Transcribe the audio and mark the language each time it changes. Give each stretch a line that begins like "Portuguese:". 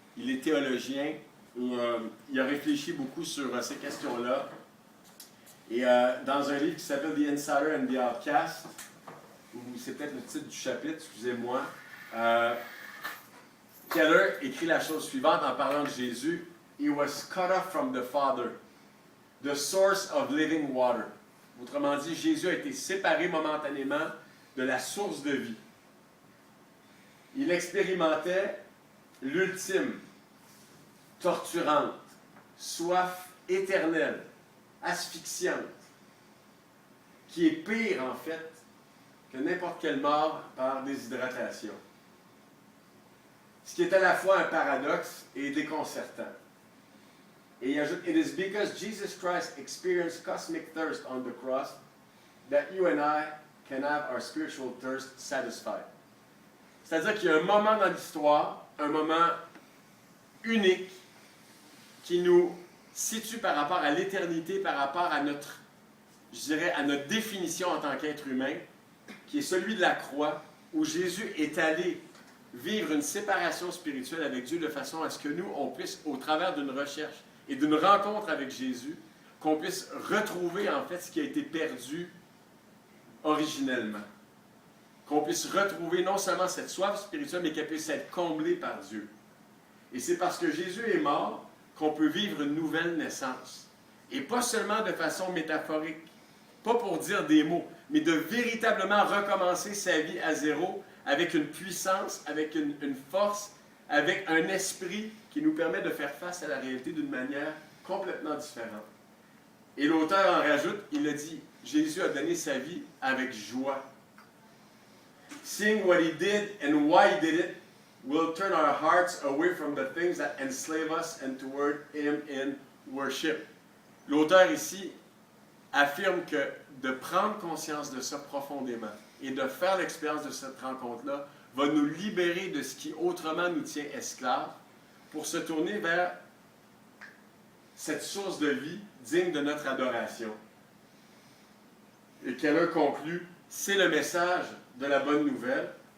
French: Il est théologien et il a réfléchi beaucoup sur ces questions-là. Et dans un livre qui s'appelle The Insider and the Outcast, ou c'est peut-être le titre du chapitre, excusez-moi, Keller écrit la chose suivante en parlant de Jésus.
English: He was cut off from the Father, the source of living water.
French: Autrement dit, Jésus a été séparé momentanément de la source de vie. Il expérimentait l'ultime, torturante, soif éternelle, asphyxiante, qui est pire en fait que n'importe quelle mort par déshydratation. Ce qui est à la fois un paradoxe et déconcertant. Et il ajoute,
English: It is because Jesus Christ experienced cosmic thirst on the cross that you and I can have our spiritual thirst satisfied.
French: C'est-à-dire qu'il y a un moment dans l'histoire, un moment unique, qui nous situe par rapport à l'éternité, par rapport à notre, je dirais, à notre définition en tant qu'être humain, qui est celui de la croix, où Jésus est allé vivre une séparation spirituelle avec Dieu de façon à ce que nous, on puisse, au travers d'une recherche et d'une rencontre avec Jésus, qu'on puisse retrouver en fait ce qui a été perdu originellement. Qu'on puisse retrouver non seulement cette soif spirituelle, mais qu'elle puisse être comblée par Dieu. Et c'est parce que Jésus est mort qu'on peut vivre une nouvelle naissance. Et pas seulement de façon métaphorique, pas pour dire des mots, mais de véritablement recommencer sa vie à zéro avec une puissance, avec une force, avec un esprit qui nous permet de faire face à la réalité d'une manière complètement différente. Et l'auteur en rajoute, il a dit, Jésus a donné sa vie avec joie.
English: Seeing what he did and why he did it will turn our hearts away from the things that enslave us and toward him in worship.
French: L'auteur ici affirme que de prendre conscience de ça profondément et de faire l'expérience de cette rencontre-là va nous libérer de ce qui autrement nous tient esclaves pour se tourner vers cette source de vie digne de notre adoration. Et qu'elle a conclu, c'est le message de la bonne nouvelle.